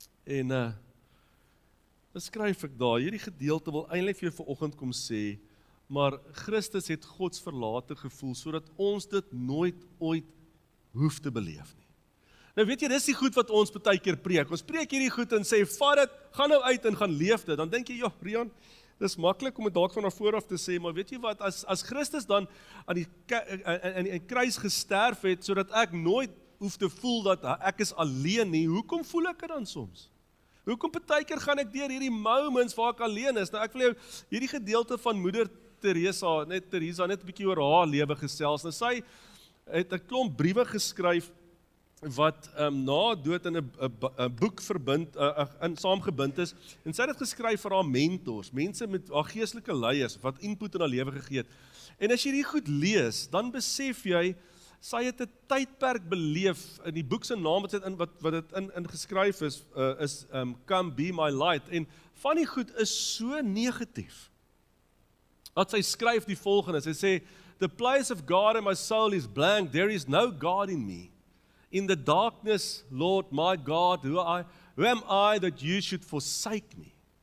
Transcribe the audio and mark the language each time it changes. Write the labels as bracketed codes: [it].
[af] En dan skryf ek daar, hierdie gedeelte wil eintlik vir jou vanoggend kom sê, maar Christus het Gods verlate gevoel, sodat ons dit nooit ooit hoef te beleef nie. Nou weet jy, dis die goed wat ons baie keer preek. Ons preek hierdie goed en sê, vat dit, gaan nou uit en gaan leef dit. Dan dink jy, ja, Rian, dis maklik om dit dalk van vooraf te sê, maar weet jy wat, as Christus dan aan die kruis gesterf het, sodat ek nooit hoef te voel dat ek is alleen nie, hoekom voel ek dit dan soms? Hoekom baie keer gaan ek deur hierdie moments waar ek alleen is? Nou ek wil jou hierdie gedeelte van moeder Teresa net 'n bietjie oor haar lewe gesels. Nou sy het 'n klomp briewe geskryf wat na dood in 'n boek saamgebind is, en sy het dit geskryf vir haar mentors, mense met haar geestelike leiers, wat input in haar lewe gegee het. En as jy die goed lees, dan besef jy, sy het 'n tydperk beleef, in die boek se naam wat dit in geskryf is Come Be My Light, en van die goed is so negatief, dat sy skryf die volgende, sy sê, [en] the place of God in my soul is blank, there is no God in me. In the darkness, Lord, my God, who am I that you should forsake me?